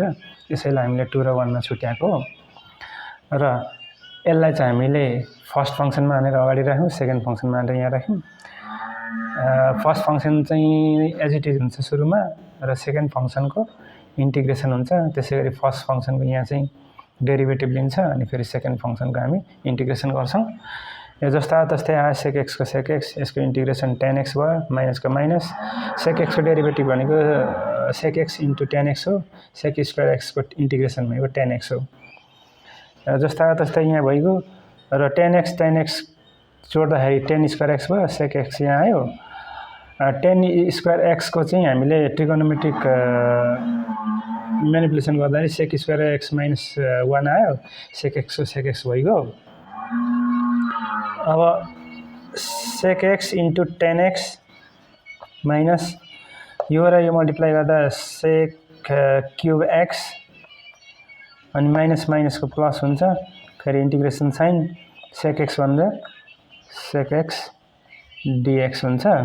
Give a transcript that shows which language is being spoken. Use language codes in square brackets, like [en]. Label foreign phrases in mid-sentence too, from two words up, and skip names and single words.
[ne] त्यसैले हामीले 2 र 1 मा छुट्याएको र यसलाई चाहिँ हामीले [en] first function [ne] मानेर अगाडि राख्यौं, [en] second function [ne] मानेर यहाँ राख्यौं। [en] first function [ne] चाहिँ [en] as it is [ne] हुन्छ सुरुमा र [en] second function [ne] इन्टिग्रेसन हुन्छ। त्यसैगरी [en] first function [ne] यहाँ चाहिँ डेरिभेटिभ लिन्छ अनि फेरि [en] second function [ne] हामी इन्टिग्रेसन गर्छौं। यो जस्ता तस्तै आयो [en] sec x [ne] को [en] sec x, [ne] यसको इन्टिग्रेसन [en] tan x [ne] भयो माइनस का माइनस, [en] sec x [ne] को डेरिभेटिभ भनेको [en] sec x into tan x [ne] हो, [en] sec square x [ne] को इन्टिग्रेसन भनेको [en] tan x [ne] हो। जस्ता तस्तै यहाँ भइगयो र [en] tan x [ne] जोड्दाखेरि [en] tan square x [ne] भयो, [en] sec x [ne] यहाँ आयो। [en] tan square x [ne] को चाहिँ हामीले [en] trigonometric manipulation [ne] गर्दाखेरि [en] sec square x minus 1 [ne] आयो, [en] sec x [ne] को [en] sec x [ne] भइगयो। अब [en] sec x into tan x minus [ne] यो र यो मल्टिप्लाई गर्दा [en] sec cube x [ne] अनि माइनस माइनस को प्लस हुन्छ, फेरि इन्टिग्रेसन साइन [en] sec x [ne] भन्दा [en] sec x dx [ne] हुन्छ।